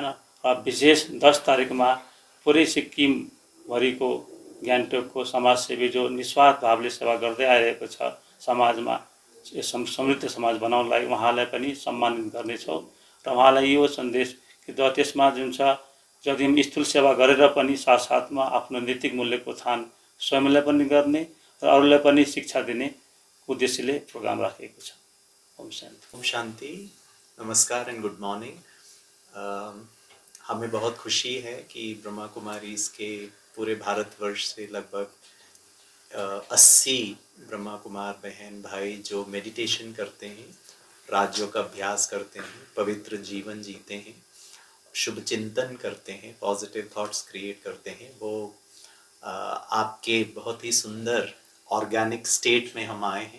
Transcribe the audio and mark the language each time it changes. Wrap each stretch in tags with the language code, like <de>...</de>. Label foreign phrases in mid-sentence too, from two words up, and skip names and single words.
<ne>र विशेष 10 तारिकमा पुरै सिक्किमभरिको गान्तोकको समाजसेवी जो निस्वार्थ भावले सेवा गर्दै आइरहेको छ समाजमा समृद्ध समाज बनाउनलाई उहाँलाई पनि सम्मानित गर्नेछौँ। र उहाँलाई यो सन्देश कि त्यसमा जुन छ यदि स्थूल सेवा गरेर पनि साथसाथमा आफ्नो नैतिक मूल्यको उत्थान स्वयंलाई पनि गर्ने र अरूलाई पनि शिक्षा दिने उद्देश्यले प्रोग्राम राखेको छ।</ne> <hi>ओम शान्ति। ओम शान्ति। नमस्कार</hi> <en>and good morning.</en> <hi>हमें बहुत खुशी है कि ब्रह्मा कुमारीज के पूरे भारतवर्ष से लगभग 80 ब्रह्मा कुमार बहन भाई जो मेडिटेशन करते हैं, राज्यों का अभ्यास करते हैं, पवित्र जीवन जीते हैं, शुभ चिंतन करते हैं,</hi> <en>positive thoughts create</en> <hi>करते हैं, वो आपके बहुत ही सुंदर</hi> <en>organic state</en> <hi>में हम आए हैं।</hi>